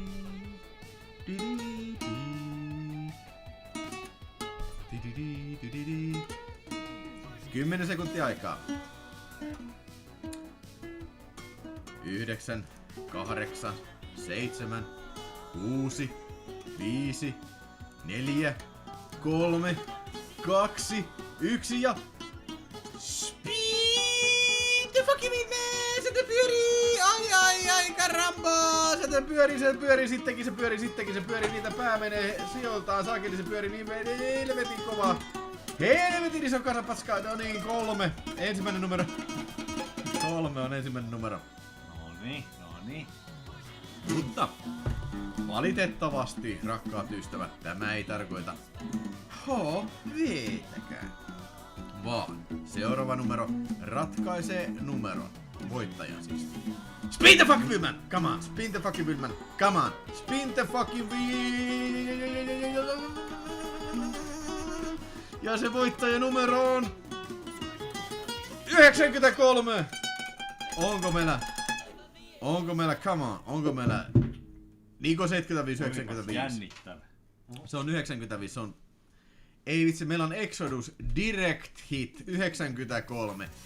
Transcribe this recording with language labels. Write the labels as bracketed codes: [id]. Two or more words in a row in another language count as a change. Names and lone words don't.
[fi] 10 sekuntia aikaa. 9, 8, 7, 6, 5, 4, 3, 2, 1 ja... [en] Speed the fucking man! [fi] Se pyörii! [es] Ai, karamba! [fi] Se pyörii, sittenkin se pyörii, niitä pää menee sijoiltaan, saakeli se pyörii niin helvetin kovaa. Helvetin iso kasa paskaa, no niin, 3. Ensimmäinen numero. 3 on ensimmäinen numero. Noniin. Mutta valitettavasti, rakkaat ystävät, tämä ei tarkoita HV:täkään. Vaan seuraava numero ratkaisee numeron. Voittajan siis. [en] Spin the fucking wheel, man! Come on! Spin the fucking wheel, man! Come on! Spin the fucking wheel! [fi] Ja se voittaja numero on 93! Onko meillä, [en] come on, [fi] onko meillä Niko 75, 95? Jännittävä. Se on 95, se on... Ei vitsi, meillä on Exodus Direct Hit 93.